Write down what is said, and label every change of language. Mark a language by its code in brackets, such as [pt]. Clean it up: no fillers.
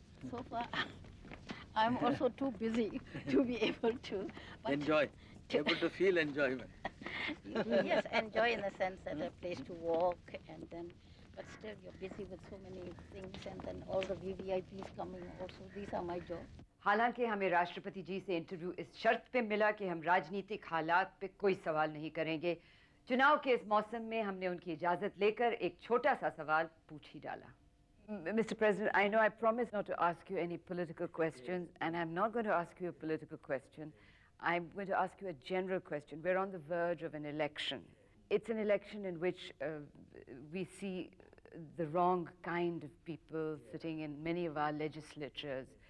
[en] So far, I'm also too busy to be able to. But Enjoy, able to feel enjoyment. yes, enjoy in the sense that a place to walk, and then, but still you're busy with so many things, and then all the VVIPs coming also. These are my job. [hi] हालांकि हमें राष्ट्रपति जी से interview इस शर्त पे मिला कि हम राजनीतिक हालात पे कोई सवाल नहीं करेंगे। चुनाव के इस मौसम में हमने उनकी इजाजत लेकर एक छोटा सा सवाल पूछ ही डाला। [en] Mr. President, I know I promised not to ask you any political questions, and I'm not going to ask you a political question. I'm going to ask you a general question. We're on the verge of an election. It's an election in which we see the wrong kind of people sitting in many of our legislatures.